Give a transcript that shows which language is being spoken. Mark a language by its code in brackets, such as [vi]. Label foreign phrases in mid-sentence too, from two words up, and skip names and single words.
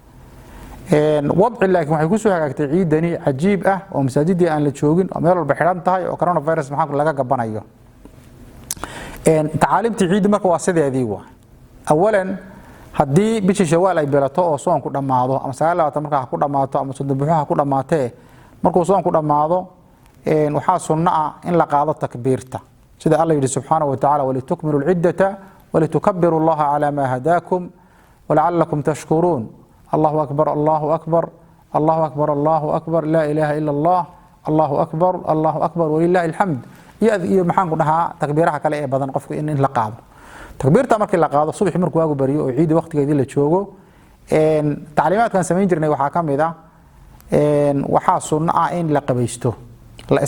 [so] wadci laakiin waxay ku soo hagaagtay ciidani ajiib ah oo masaajidii aan la joogin oo meel walba xiran tahay oo coronavirus maxaa laga gabanayo tacaalimtii ciid marka waa sideedii awalan hadii bishii shawaal ay bilato oo soonku dhamaado ama 29 marka ku dhamaato ama 30 ku dhamaatee markuu soonku dhamaado waxa sunna ah in la qaado takbiirta sida Allah yiri [ar] سبحانه وتعالى ولتكملوا العدة ولتكبروا الله على ما هداكم ولعلكم تشكرون الله أكبر الله أكبر الله أكبر الله أكبر لا إله إلا الله الله أكبر ولله الحمد [so] iyo maxaan ku dhahaa takbiiraha kale ee badan qofku in la qaado takbiirta markii la qaado subax markuu waagu bariyo oo ciid waqtigeedii la joogo taalimaadkan sameyn jirnay waxa kamid ah waxa sunna ah in la qabaysto la